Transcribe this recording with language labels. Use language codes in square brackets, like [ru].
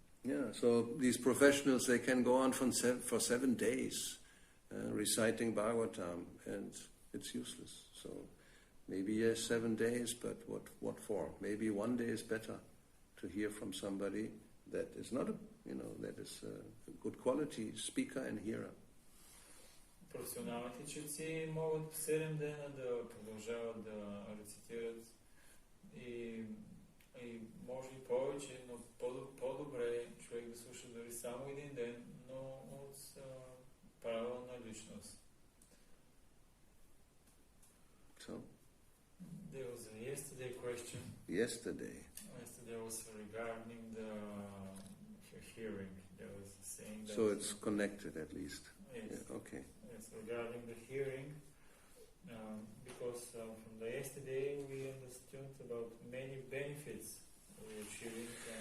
[en] Yeah, so these professionals, they can go on for 7 days reciting Bhagavatam, and it's useless. So maybe yes, 7 days, but what for? Maybe 1 day is better to hear from somebody that is not that is a good quality speaker and hearer. [bg] Професионалните чеци могат 7 дена да продължават да рецитират и може и повече, но по-добре човек да слуша дори само един ден, но от правилна личност. [en] So? There was a yesterday question. Yesterday was regarding the hearing. There was saying that. So it's connected at least. Yes. Yeah, okay. Yes, regarding the hearing, because from the yesterday we understood about many benefits we are achieving